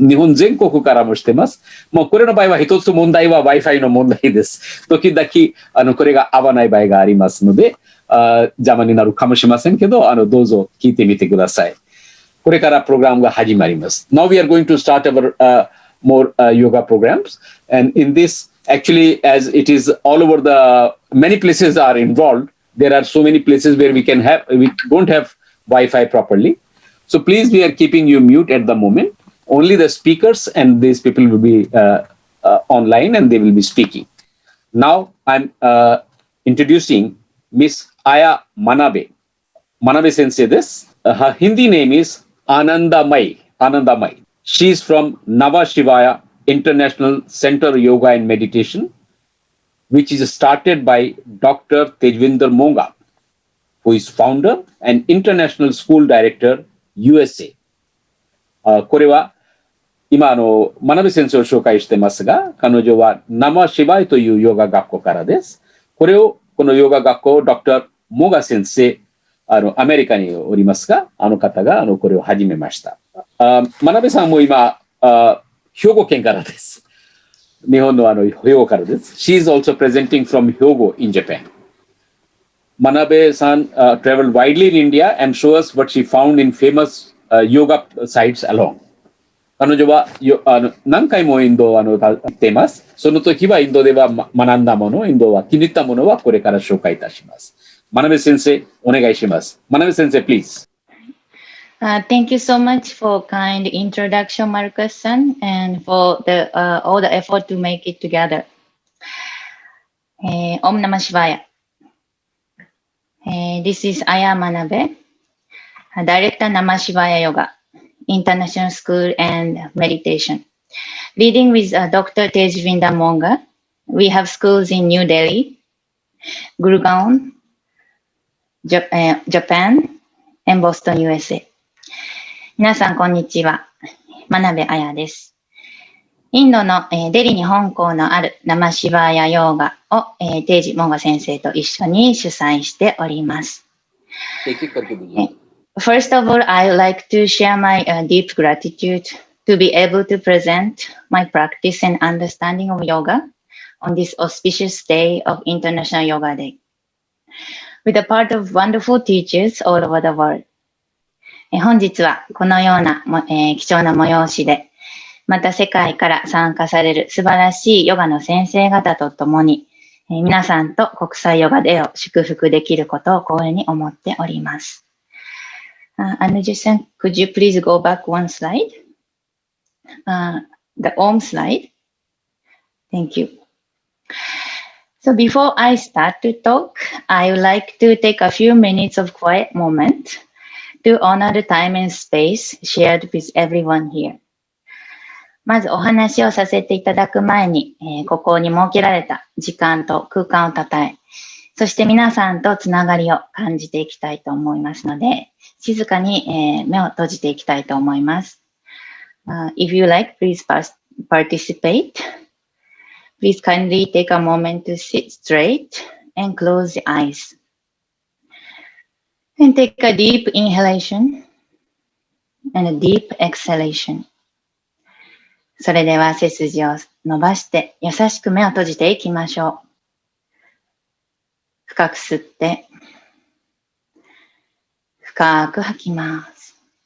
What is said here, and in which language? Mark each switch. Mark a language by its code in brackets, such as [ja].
[ja] 日本全国からもしています。もうこれの場合は一つ問題は Wi-Fi の問題です。時々これが合わない場合がありますので、邪魔になるかもしれませんけど、どうぞ聞いてみてください。これからプログラムが始まります。 [en] Now we are going to start our more yoga programs, and in this, actually, as it is all over the many places are involved, there are so many places where we don't have Wi-Fi properly. So please, we are keeping you mute at the moment. Only the speakers and these people will be online and they will be speaking. Now I'm introducing Miss Aya Manabe. Manabe Sensei this. Her Hindi name is Anandamai. She is from Nava Shivaya International Center Yoga and Meditation, which is started by Dr. Tejvinder Monga, who is founder and international school director, USA. [ja] これは今真鍋先生を紹介してますが、彼女は生芝居というヨガ学校からです。このヨガ学校を Dr. モガ先生、アメリカにおりますが、方がこれを始めました。真鍋さんも今、兵庫県からです。日本の兵庫からです。 [en] She is also presenting from Hyogo in Japan. Manabe-san traveled widely in India and shows us what she found in famous yoga sites along. [ja] 彼女は何回もインドを行っています。その時はインドでは学んだもの、インドは気に入ったものはこれから紹介いたします。真鍋先生、お願いします。真鍋先生、please. [en] Thank you so much for kind introduction, Marcus-san, and for all the effort to make it together. Om Namah Shivaya. This is Aya Manabe, Director Namah Shivaya Yoga, International School and Meditation. Leading with Dr. Tejvinda Monga, we have schools in New Delhi, Gurgaon, Japan, and Boston, USA. [ja] 皆さん、こんにちは。真鍋彩です。インドの、デリに本校のある生シバヤヨーガを、テージモンガ先生と一緒に主催しております。 [en] First of all, I would like to share my deep gratitude to be able to present my practice and understanding of yoga on this auspicious day of International Yoga Day, with a part of wonderful teachers all over the world. [ja] 本日はこのような、貴重な催しで、また世界から参加される素晴らしいヨガの先生方とともに、皆さんと国際ヨガデーを祝福できることを光栄に思っております。 [en] Anuji-san, could you please go back one slide? The home slide. Thank you. So before I start to talk, I would like to take a few minutes of quiet moment to honor the time and space shared with everyone here. [ja] まずお話をさせていただく前に、ここに設けられた時間と空間をたたえ、そして皆さんとつながりを感じていきたいと思いますので、静かに、目を閉じていきたいと思います。 [en] If you like, please participate. Please kindly take a moment to sit straight and close the eyes. And take a deep inhalation and a deep exhalation. [ja] それでは背筋を伸ばして優しく目を閉じていきましょう。深く吸って、深く吐きます。